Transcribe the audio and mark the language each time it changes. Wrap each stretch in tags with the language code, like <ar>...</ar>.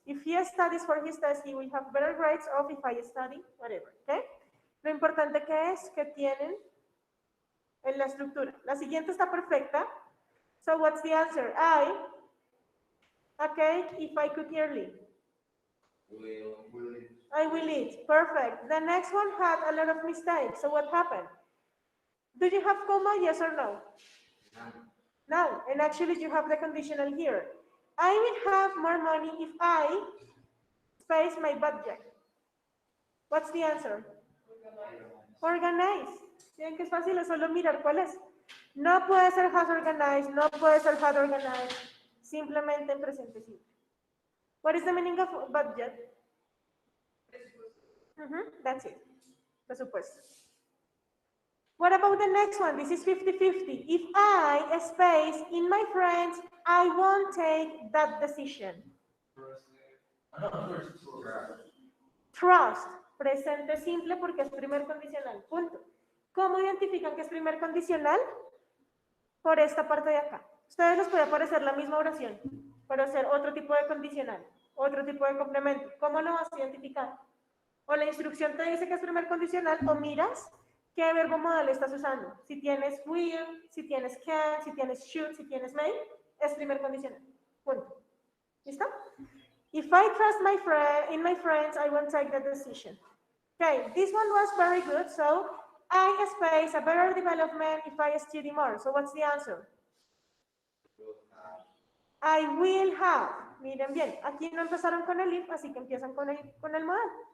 <en>If he studies for his test, he will have better grades, or if I study, whatever, ¿ok?</en> <es>Lo importante que es que tienen en la estructura. La siguiente está perfecta.</es> <en>So what's the answer? Okay, if I could early. I will eat. Perfect. The next one had a lot of mistakes. So what happened? Do you have comma, yes or no? No. And actually you have the conditional here. I will have more money if I space my budget. What's the answer? Organize.</en> <es>Miren que es fácil, es solo mirar cuál es. No puede ser has organized, no puede ser had organized, simplemente en presente simple.</es> <en>What is the meaning of budget? That's it. Presupuesto. What about the next one? This is 50-50. If I space in my friends, I won't take that decision.</en> <es>Trust, presente simple porque es primer condicional, punto. ¿Cómo identifican que es primer condicional? Por esta parte de acá. Ustedes les puede aparecer la misma oración, pero ser otro tipo de condicional, otro tipo de complemento. ¿Cómo lo vas a identificar? O la instrucción te dice que es primer condicional, o miras qué verbo modal estás usando. Si tienes will, si tienes can, si tienes should, si tienes may, es primer condicional. Punto. ¿Listo?</es> <en>If I trust in my friends, I won't take the decision. Okay, this one was very good. So I space a better development if I study more. So what's the answer? I will have.</en> <es>Miren bien, aquí no empezaron con el if, así que empiezan con el modal.</es>